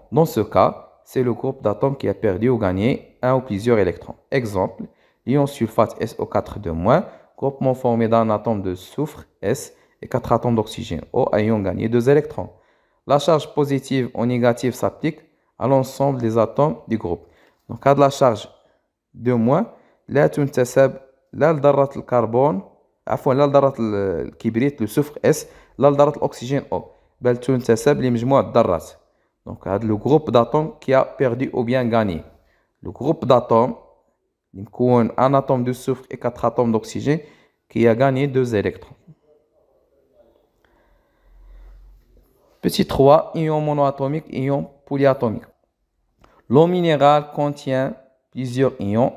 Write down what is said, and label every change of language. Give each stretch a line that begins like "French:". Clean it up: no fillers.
French: Dans ce cas, c'est le groupe d'atomes qui a perdu ou gagné un ou plusieurs électrons. Exemple, l'ion sulfate SO4-, groupement formé d'un atome de soufre S et 4 atomes d'oxygène O ayant gagné 2 électrons. La charge positive ou négative s'applique à l'ensemble des atomes du groupe. Donc, à de la charge 2-,
Arabic: لا تنتسب لا لذرة الكربون عفوا لا لذرة الكبريت لو سوفر اس لا لذرة الأكسجين أو، بل تنتسب لمجموعة الذرات.
French: دونك هذا لو جروب داتوم كي a perdu ou bien gagné. Le groupe d'atomes يكون un atome de soufre et 4 atomes d'oxygène qui a gagné 2 électrons. Petit 3, ion monoatomique, ion polyatomique. L'eau minérale contient plusieurs ions.